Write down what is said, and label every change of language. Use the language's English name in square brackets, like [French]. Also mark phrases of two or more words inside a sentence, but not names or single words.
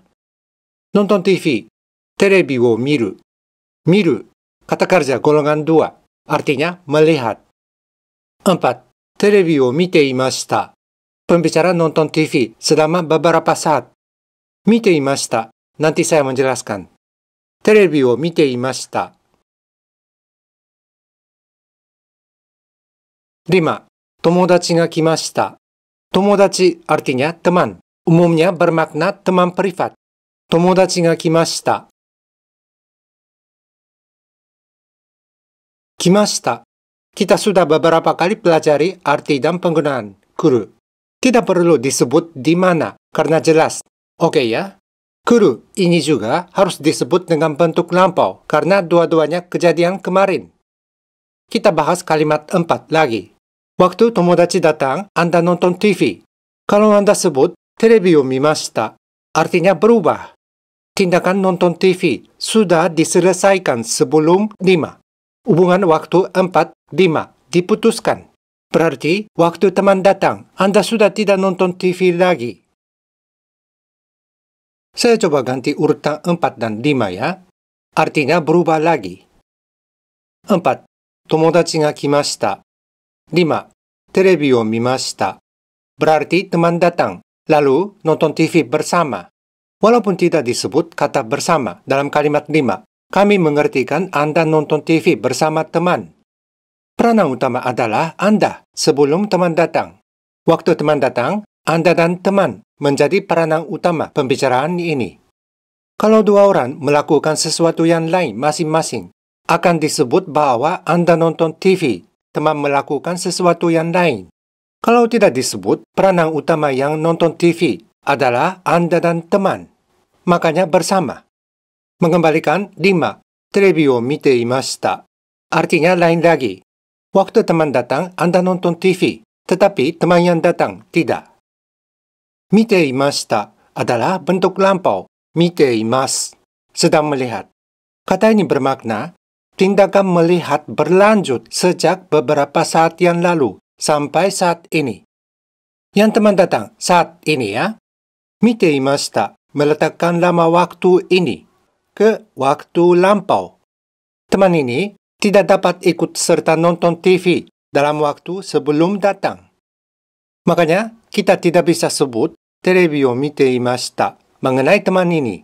[Indonesian] Nonton TV, [Japanese] テレビを見る. [Indonesian] Miru, kata kerja golongan 2, artinya melihat. 4. [Japanese] テレビを見ていました. [Indonesian] Pembicara nonton TV selama beberapa saat. [Japanese] 見ていました. [Indonesian] Nanti saya menjelaskan. [Japanese] テレビを見ていました. 5. 友達が来ました. [Indonesian] Tomodachi artinya teman. Umumnya bermakna teman privat. [Japanese] 友達が来ました. Kimashita. [Indonesian] Kita sudah beberapa kali pelajari arti dan penggunaan kuru. Tidak perlu disebut di mana karena jelas. Oke ya? Kuru ini juga harus disebut dengan bentuk lampau karena dua-duanya kejadian kemarin. Kita bahas kalimat 4 lagi. Waktu tomodachi datang, Anda nonton TV. Kalau Anda sebut [Japanese] テレビを見ました, [Indonesian] artinya berubah. Tindakan nonton TV sudah diselesaikan sebelum 5. Hubungan waktu 4, 5 diputuskan. Berarti waktu teman datang, Anda sudah tidak nonton TV lagi. Saya coba ganti urutan 4 dan 5 ya. Artinya berubah lagi. 4. [Japanese] 友達が来ました. 5. テレビを見ました. [Indonesian] Berarti teman datang, lalu nonton TV bersama. Walaupun tidak disebut kata bersama dalam kalimat 5, kami mengertikan Anda nonton TV bersama teman. Peranan utama adalah Anda sebelum teman datang. Waktu teman datang, Anda dan teman menjadi peranan utama pembicaraan ini. Kalau dua orang melakukan sesuatu yang lain masing-masing, akan disebut bahwa Anda nonton TV teman melakukan sesuatu yang lain. Kalau tidak disebut, peranan utama yang nonton TV adalah Anda dan teman. Makanya bersama. Mengembalikan 5. [Japanese] テレビを見ていました. [Indonesian] Artinya lain lagi. Waktu teman datang, Anda nonton TV. Tetapi teman yang datang tidak. [Japanese] 見ていました [Indonesian] adalah bentuk lampau. [Japanese] 見ています. [Indonesian] Sedang melihat. Kata ini bermakna, tindakan melihat berlanjut sejak beberapa saat yang lalu sampai saat ini. Yang teman datang saat ini ya. [Japanese] 見ていました [Indonesian] meletakkan lama waktu ini ke waktu lampau. Teman ini tidak dapat ikut serta nonton TV dalam waktu sebelum datang. Makanya, kita tidak bisa sebut [Japanese] テレビを見ていました [Indonesian] mengenai teman ini.